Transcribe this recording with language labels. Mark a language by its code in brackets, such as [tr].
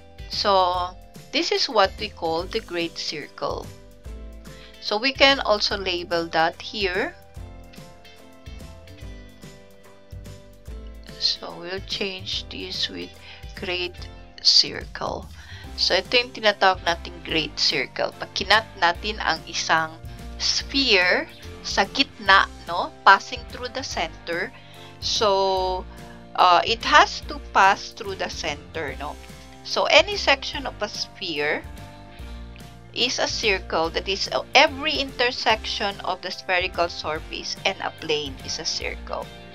[en] So, this is what we call the great circle. So, we can also label that here. So, we'll change this with great circle. [tl] So, ito yung tinatawag nating great circle. Pag kinat natin ang isang sphere sa gitna, no? [en] Passing through the center. So, it has to pass through the center, no? So, any section of a sphere is a circle, that is, every intersection of the spherical surface and a plane is a circle.